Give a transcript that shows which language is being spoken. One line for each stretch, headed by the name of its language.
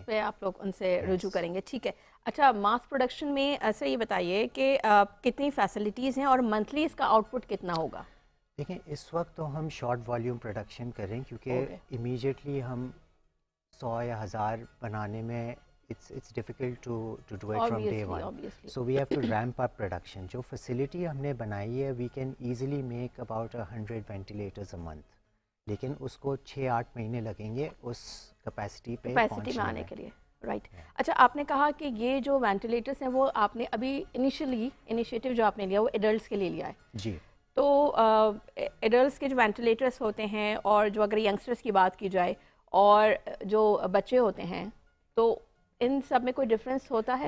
Urdu: پہ آپ لوگ ان سے رجوع کریں گے. ٹھیک ہے. اچھا، ماس پروڈکشن میں ایسا یہ بتائیے کہ کتنی فیسلٹیز ہیں اور منتھلی اس کا آؤٹ پٹ کتنا ہوگا؟ دیکھیں اس وقت تو ہم شارٹ والیوم پروڈکشن کر رہے ہیں کیونکہ امیجیٹلی ہم 100 یا 1000 بنانے میں
English: it's difficult to do it from day one. So we have to ramp up production.
Urdu: جو فیسلٹی ہم نے بنائی ہے
English: we can easily make about 100 ventilators a month.
Urdu: لیکن اس کو 6-8 مہینے لگیں گے اس کیپیسٹی پہ میں آنے کے لیے. رائٹ. اچھا، آپ نے کہا کہ یہ جو وینٹیلیٹرس ہیں وہ آپ نے ابھی انیشیٹو جو آپ نے لیا وہ ایڈلٹس کے لیے لیا ہے. جی. تو ایڈلٹس کے جو وینٹیلیٹرس ہوتے ہیں اور جو اگر ینگسٹرس کی بات کی جائے اور جو بچے ہوتے ہیں تو ان سب میں کوئی ڈفرینس ہوتا ہے؟